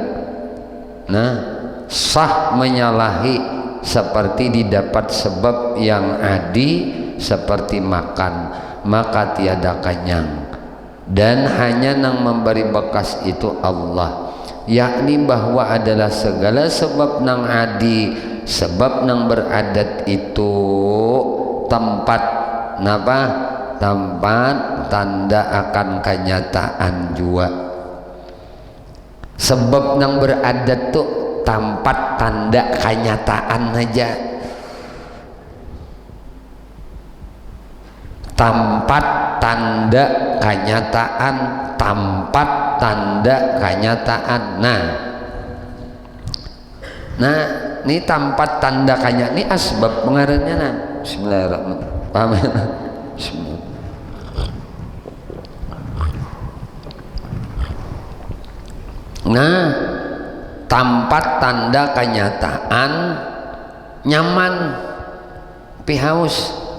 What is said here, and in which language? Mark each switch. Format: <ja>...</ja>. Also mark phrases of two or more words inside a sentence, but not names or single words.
<ms>sah menyalahi seperti didapat sebab yang adi seperti makan maka tiada kenyang, dan hanya nang memberi bekas itu Allah, yakni bahwa adalah segala sebab nang adi sebab nang beradat itu tempat napa tempat tanda akan kenyataan jua.</ms> <bjn>Sebab nang beradat tuh tempat tanda kenyataan aja, tempat tanda kenyataan, tempat tanda kenyataan. Nah ini tempat tanda kenyataan ini asbab pengaruhnya. Bismillahirrahmanirrahim.</bjn> <id>Paham ya?</id> <bjn>Nah tempat tanda kenyataan nyaman pihaus.</bjn>